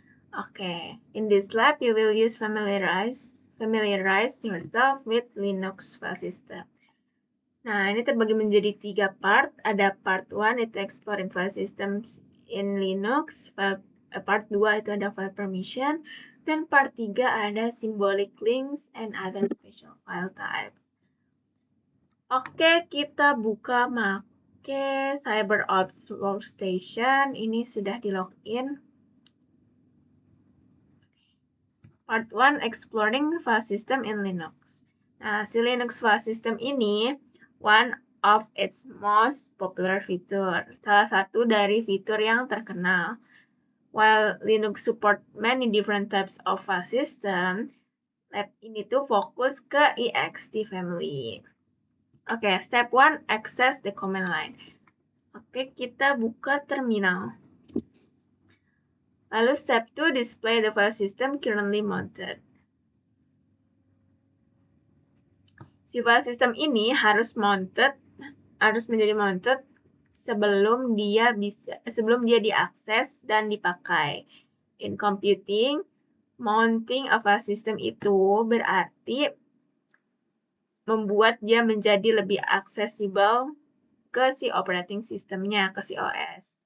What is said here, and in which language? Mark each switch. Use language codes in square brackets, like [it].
[en] Okay, in this lab you will use familiarize yourself with Linux file system. [id] Nah, ini terbagi menjadi 3 part. [en] Ada part 1 itu exploring file systems in Linux, part 2 itu ada file permission, dan part 3 ada symbolic links and other special file types. [id] Oke, kita buka make CyberOps Workstation. Ini sudah di login. [en] Part 1, Exploring File System in Linux. Nah, si Linux File System ini one of its most popular feature. [id] Salah satu dari fitur yang terkenal. [en] While Linux support many different types of file system, lab [id] ini tuh fokus ke [en] ext family. Oke, step 1, access the command line. [id] Oke, kita buka terminal. [en] Lalu step 2, display the file system currently mounted. [id] Si file system ini harus menjadi mounted sebelum dia diakses dan dipakai. [en] In computing, mounting a file system [id] itu berarti membuat dia menjadi lebih aksesibel ke si operating systemnya, ke si OS.